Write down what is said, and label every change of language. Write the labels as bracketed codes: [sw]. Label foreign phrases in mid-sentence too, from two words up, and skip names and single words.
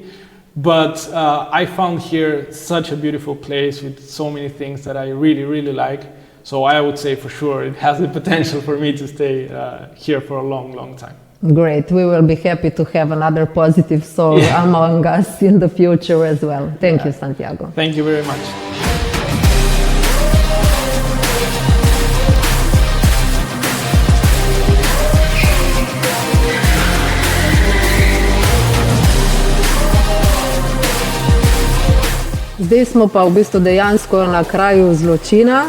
[en] But I found here such a beautiful place with so many things that I really, really like. So I would say for sure it has the potential for me to stay here for a long, long time. Great. We will be happy to have another positive soul among us in the future as well. Thank you, Santiago. Thank you very much. [sl] Zdaj smo pa v bistvu dejansko na kraju zločina.